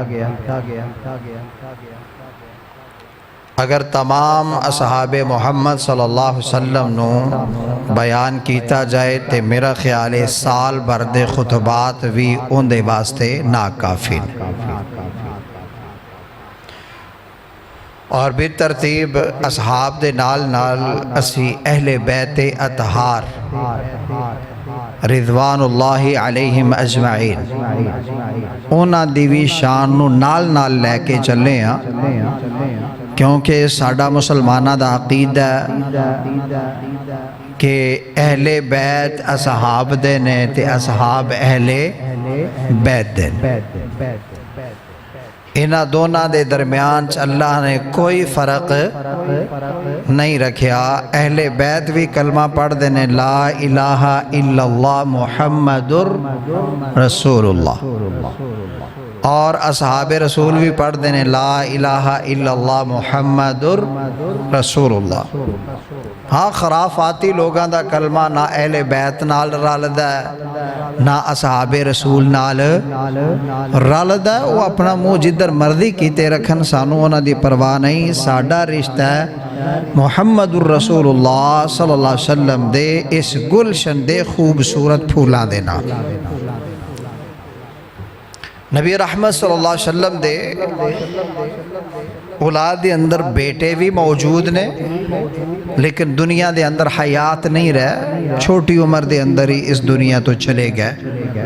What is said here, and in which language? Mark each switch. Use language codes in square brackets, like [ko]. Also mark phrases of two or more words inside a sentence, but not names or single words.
[pa] اگر تمام اصحاب محمد [ar] صلی اللہ علیہ وسلم [pa] نو بیان کیتا جائے تو میرا خیال ہے سال بھر دے خطبات بھی ان دے واسطے ناکافی نے۔ اور بھی ترتیب اصحاب دے نال نال اسی اہل بیت اطہار [ar] رضوان اللہ علیہم اجمعین [pa] اونا دیوی شان نو نال نال لے کے چلے ہیں، کیونکہ ساڈا مسلمانہ دا عقیدہ کہ اہل بیت اصحاب دے نے تے اصحاب اہل بیت دے نے، انہاں دونوں دے درمیان اللہ نے کوئی فرق نہیں رکھیا۔ اہل بیت بھی کلمہ پڑھ دینے [ar] لا الہ الا اللہ محمد رسول اللہ، [pa] اور اصحاب رسول بھی پڑھ دینے [ar] لا الہ الا اللہ محمد رسول اللہ۔ [pa] ہاں خرافاتی لوگاں دا کلمہ نہ اہل بیت نال رلدا ہے نہ اصحاب رسول نال رلدا ہے، وہ اپنا منہ جدھر مرضی کیتے رکھن، سانو انہاں دی پرواہ نہیں۔ ساڈا رشتہ ہے محمد الرسول اللہ [ar] صلی اللہ علیہ وسلم [pa] دے اس گلشن دے خوبصورت پھولاں دے نال۔ نبی رحمت [ar] صلی اللہ علیہ وسلم [pa] دے اولاد دے اندر بیٹے بھی موجود نے، لیکن دنیا دے اندر حیات نہیں رہے، چھوٹی عمر دے اندر ہی اس دنیا تو چلے گئے۔